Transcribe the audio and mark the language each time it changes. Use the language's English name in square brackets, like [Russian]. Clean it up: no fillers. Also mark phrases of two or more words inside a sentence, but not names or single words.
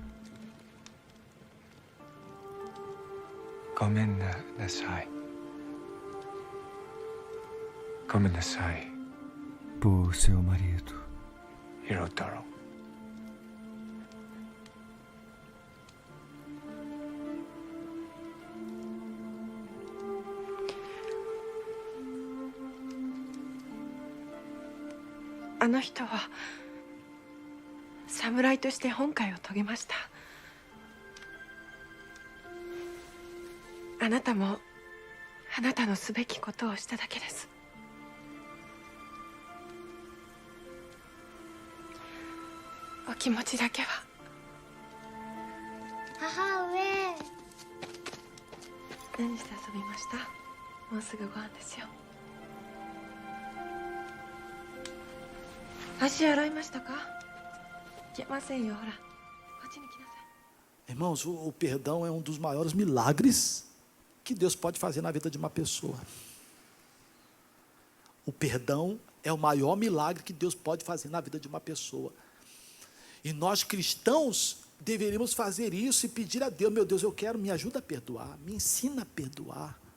[Japanese] ごめんなさい。ごめんなさい。 [Portuguese] Por seu marido. Hirotaro. [Japanese] A の人は侍として本懐を遂げました。あなたもあなたのすべきことをしただけです。お気持ちだけは。母上。何して遊びました？もうすぐご飯ですよ。足洗いましたか？けませんよ。ほら、こっちに来なさい。 [Portuguese] Irmãos, o perdão é um dos maiores milagres que Deus pode fazer na vida de uma pessoa. O perdão é o maior milagre que Deus pode fazer na vida de uma pessoa. E nós cristãos deveríamos fazer isso e pedir a Deus: meu Deus, eu quero, me ajuda a perdoar, me ensina a perdoar.